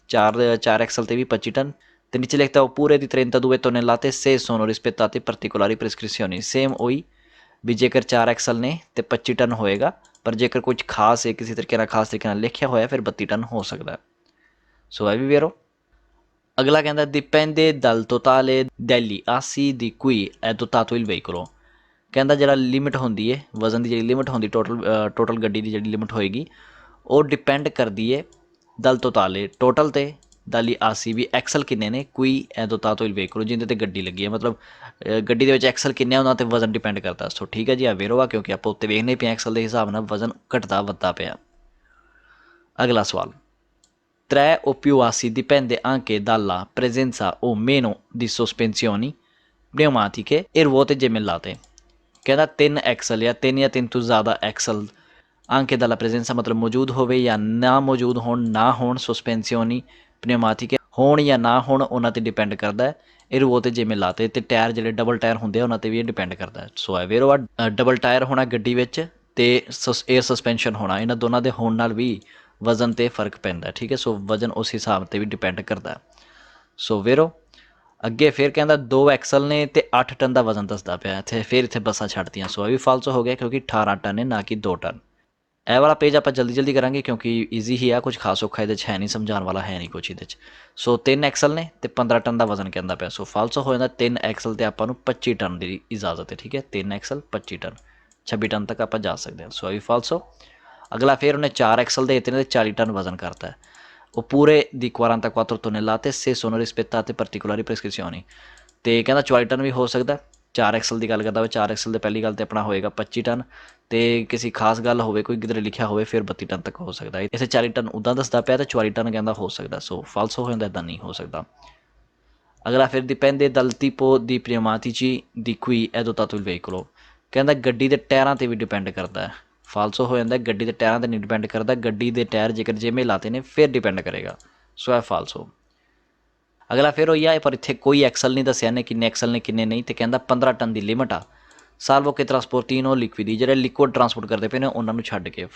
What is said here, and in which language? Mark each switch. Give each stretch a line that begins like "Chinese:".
Punjabi: 4 Excel 'ਤੇ ਵੀ 25 ton ਅਤੇ ਨੀਚੇ ਲਿਖਤਾ
Italian: oppure di 32 tonnellate se sono rispettate particolari prescrizioni।
Punjabi: Same ਉਹੀ ਵੀ ਜੇਕਰ 4 ਐਕਸਲ ਨੇ ਅਤੇ 25 ਟਨ ਹੋਏਗਾ, ਪਰ ਜੇਕਰ ਕੁਝ ਖਾਸ ਹੈ ਕਿਸੇ ਤਰੀਕੇ ਨਾਲ ਖਾਸ ਤਰੀਕੇ ਨਾਲ ਲਿਖਿਆ ਹੋਇਆ ਫਿਰ 32 ਟਨ ਹੋ ਸਕਦਾ। ਸੋ ਇਹ ਵੀ ਵੇਰੋ। ਅਗਲਾ ਕਹਿੰਦਾ
Italian: dipende dal totale degli assi di cui è dotato il veicolo।
Punjabi: ਕਹਿੰਦਾ ਜਿਹੜਾ ਲਿਮਿਟ ਹੁੰਦੀ ਹੈ ਵਜ਼ਨ ਦੀ ਜਿਹੜੀ ਲਿਮਟ ਹੁੰਦੀ ਟੋਟਲ ਗੱਡੀ ਦੀ ਜਿਹੜੀ ਲਿਮਟ ਹੋਏਗੀ ਉਹ ਡਿਪੈਂਡ ਕਰਦੀ ਹੈ
Italian: ਦਲ ਤੋਤਾਲੇ
Punjabi: ਟੋਟਲ 'ਤੇ
Italian: ਦਾਲੀ ਆਸੀ
Punjabi: ਵੀ ਐਕਸਲ ਕਿੰਨੇ ਨੇ ਕੋਈ
Italian: dotato il veicolo
Punjabi: ਜਿਹਦੇ 'ਤੇ ਗੱਡੀ ਲੱਗੀ ਹੈ, ਮਤਲਬ ਗੱਡੀ ਦੇ ਵਿੱਚ ਐਕਸਲ ਕਿੰਨੇ ਉਹਨਾਂ 'ਤੇ ਵਜ਼ਨ ਡਿਪੈਂਡ ਕਰਦਾ। ਸੋ ਠੀਕ ਹੈ ਜੀ। ਆ ਵੇਰੋ ਕਿਉਂਕਿ ਆਪਾਂ ਉੱਤੇ ਵੇਖਦੇ ਪਏ ਐਕਸਲ ਦੇ ਹਿਸਾਬ ਨਾਲ ਵਜ਼ਨ ਘਟਦਾ ਵੱਧਦਾ ਪਿਆ। ਅਗਲਾ ਸਵਾਲ
Italian: 3 o più assi dipende anche dalla presenza o meno di sospensioni pneumatiche e ruote gemellate।
Punjabi: ਕਹਿੰਦਾ 3 ਐਕਸਲ ਜਾਂ 3 ਤੋਂ ਜ਼ਿਆਦਾ ਐਕਸਲ
Italian: anche dalla presenza
Punjabi: ਮਤਲਬ ਮੌਜੂਦ ਹੋਵੇ ਜਾਂ ਨਾ ਮੌਜੂਦ ਹੋਣ, ਨਾ ਹੋਣ
Italian: ਸਸਪੈਂਸੀਓਨੀ ਪਨਿਊਮਾਟਿਕ
Punjabi: ਹੋਣ ਜਾਂ ਨਾ ਹੋਣ ਉਹਨਾਂ 'ਤੇ ਡਿਪੈਂਡ ਕਰਦਾ। ਇਹ ਰੂਓ 'ਤੇ ਜਿਵੇਂ ਲਾਤੇ ਅਤੇ ਟਾਇਰ ਜਿਹੜੇ ਡਬਲ ਟਾਇਰ ਹੁੰਦੇ ਆ ਉਹਨਾਂ 'ਤੇ ਵੀ ਇਹ ਡਿਪੈਂਡ ਕਰਦਾ। ਸੋ ਹੈ ਵੇਰੋ ਡਬਲ ਟਾਇਰ ਹੋਣਾ ਗੱਡੀ ਵਿੱਚ ਅਤੇ ਏਅਰ ਸਸਪੈਂਸ਼ਨ ਹੋਣਾ, ਇਹਨਾਂ ਦੋਨਾਂ ਦੇ ਹੋਣ ਨਾਲ ਵੀ ਵਜ਼ਨ 'ਤੇ ਫਰਕ ਪੈਂਦਾ। ਠੀਕ ਹੈ। ਸੋ ਵਜ਼ਨ ਉਸ ਹਿਸਾਬ 'ਤੇ ਵੀ ਡਿਪੈਂਡ ਕਰਦਾ। ਸੋ ਵੇਰੋ ਅੱਗੇ ਫਿਰ ਕਹਿੰਦਾ 2 ਐਕਸਲ ਨੇ ਤੇ 8 ਟਨ ਦਾ ਵਜ਼ਨ ਦੱਸਦਾ ਪਿਆ ਇੱਥੇ। ਫਿਰ ਇੱਥੇ ਬੱਸਾਂ ਛੱਡਤੀਆਂ, ਸੋ ਇਹ ਵੀ ਫਾਲਸੋ ਹੋ ਗਿਆ ਕਿਉਂਕਿ 18 ਟਨ ਹੈ ਨਾ ਕਿ 2 ਟਨ। ਇਹ ਵਾਲਾ ਪੇਜ ਆਪਾਂ ਜਲਦੀ ਕਰਾਂਗੇ ਕਿਉਂਕਿ ਈਜ਼ੀ ਹੀ ਆ, ਕੁਝ ਖਾਸ ਔਖਾ ਇਹਦੇ 'ਚ ਹੈ ਨਹੀਂ, ਸਮਝਾਉਣ ਵਾਲਾ ਹੈ ਨਹੀਂ ਕੁਛ ਇਹਦੇ 'ਚ। ਸੋ 3 ਐਕਸਲ ਨੇ ਤੇ 15 ਟਨ ਦਾ ਵਜ਼ਨ ਕਹਿੰਦਾ ਪਿਆ, ਸੋ ਫਾਲਸੋ ਹੋ ਜਾਂਦਾ 3 ਐਕਸਲ ਤੇ ਆਪਾਂ ਨੂੰ 25 ਟਨ ਦੀ ਇਜਾਜ਼ਤ ਹੈ। ਠੀਕ ਹੈ, 3 ਐਕਸਲ 25 ਟਨ, 26 ਟਨ ਤੱਕ ਆਪਾਂ ਜਾ ਸਕਦੇ ਹਾਂ, ਸੋ ਇਹ ਵੀ ਫਾਲਸੋ। ਅਗਲਾ ਫਿਰ ਉਹਨੇ 4 ਐਕਸਲ ਦੇ ਦਿੱਤੇ ਨੇ ਤੇ 40 ਟਨ ਵਜ਼ਨ ਕਰਤਾ ਹੈ।
Italian: Oppure di 44 tonnellate se sono rispettate particolari prescrizioni।
Punjabi: ਤੇ ਕਹਿੰਦਾ 40 ਟਨ ਵੀ ਹੋ ਸਕਦਾ। 4 ਐਕਸਲ ਦੀ ਗੱਲ ਕਰਦਾ ਵਾ, 4 ਐਕਸਲ ਦੇ ਪਹਿਲੀ ਗੱਲ ਤੇ ਆਪਣਾ ਹੋਏਗਾ 25 ਟਨ, ਤੇ ਕਿਸੇ ਖਾਸ ਗੱਲ ਹੋਵੇ ਕੋਈ ਕਿਧਰੇ ਲਿਖਿਆ ਹੋਵੇ ਫਿਰ 32 ਟਨ ਤੱਕ ਹੋ ਸਕਦਾ। ਇਸੇ 40 ਟਨ ਉੱਦਾਂ ਦੱਸਦਾ ਪਿਆ ਤੇ 44 ਟਨ ਕਹਿੰਦਾ ਹੋ ਸਕਦਾ, ਸੋ ਫਾਲਸੋ ਹੋ ਜਾਂਦਾ, ਇੱਦਾਂ ਨਹੀਂ ਹੋ ਸਕਦਾ। ਅਗਲਾ ਫਿਰ
Italian: dipende dal tipo di pneumatici di cui è dotato il veicolo।
Punjabi: ਕਹਿੰਦਾ ਗੱਡੀ ਦੇ ਟਾਇਰਾਂ ਤੇ ਵੀ ਡਿਪੈਂਡ ਕਰਦਾ ਹੈ। ਫਾਲਸੋ ਹੋ ਜਾਂਦਾ, ਗੱਡੀ ਦੇ ਟਾਇਰਾਂ ਤੇ ਨਹੀਂ ਡਿਪੈਂਡ ਕਰਦਾ, ਗੱਡੀ ਦੇ ਟਾਇਰ ਜੇਕਰ ਜਿਵੇਂ ਲਾਤੇ ਨੇ ਫਿਰ ਡਿਪੈਂਡ ਕਰੇਗਾ, ਸੋ ਇਹ ਫਾਲਸੋ। ਅਗਲਾ ਫਿਰ ਹੋਈ ਆ, ਪਰ ਇੱਥੇ ਕੋਈ ਐਕਸਲ ਨਹੀਂ ਦੱਸਿਆ ਨੇ ਕਿੰਨੇ ਐਕਸਲ ਨੇ ਕਿੰਨੇ ਨਹੀਂ, ਤੇ ਕਹਿੰਦਾ 15 ਟਨ ਦੀ ਲਿਮਟ ਆ
Italian: ਸਾਲਵੋ ਕੇ ਟਰਾਂਸਪੋਰਟੀਨੋ ਲਿਕਵਿਡੀ,
Punjabi: ਜਿਹੜੇ ਲਿਕੁਇਡ ਟਰਾਂਸਪੋਰਟ ਕਰਦੇ ਪਏ ਨੇ ਉਹਨਾਂ ਨੂੰ ਛੱਡ ਕੇ।